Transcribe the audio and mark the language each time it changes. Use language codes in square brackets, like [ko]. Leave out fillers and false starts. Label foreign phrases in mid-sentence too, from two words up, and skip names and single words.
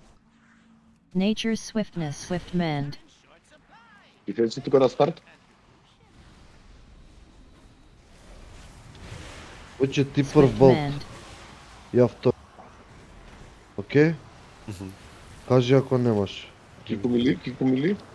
[en] Nature's swiftness. Swift mend. [mk] И ти си тука на старт? Hoće ti prv [en] Swift bolt, mend. [mk] ja втор. Окей? Mhm. Кажи ако немаш. Кико мили.